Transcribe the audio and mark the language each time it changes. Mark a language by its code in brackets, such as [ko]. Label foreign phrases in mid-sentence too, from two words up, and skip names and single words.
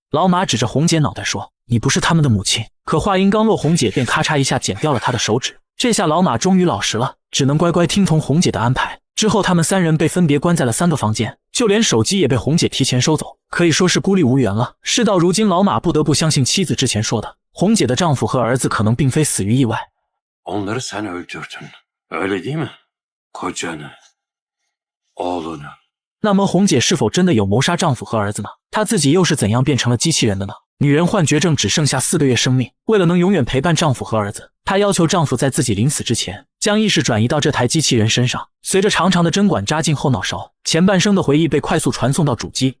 [zh] 老马指着红姐脑袋说：“你不是他们的母亲。”可话音刚落，红姐便咔嚓一下剪掉了他的手指。这下老马终于老实了，只能乖乖听从红姐的安排。之后他们3人被分别关在了3个房间，就连手机也被红姐提前收走，可以说是孤立无援了。事到如今，老马不得不相信妻子之前说的，红姐的丈夫和儿子可能并非死于意外。 [tr] Onları sen öldürdün. Öyle değil mi? Kocanı, oğlunu. [zh] 那么红姐是否真的有谋杀丈夫和儿子呢？她自己又是怎样变成了机器人的呢？女人患绝症只剩下4个月生命，为了能永远陪伴丈夫和儿子，她要求丈夫在自己临死之前将意识转移到这台机器人身上。随着长长的针管扎进后脑勺，前半生的回忆被快速传送到主机。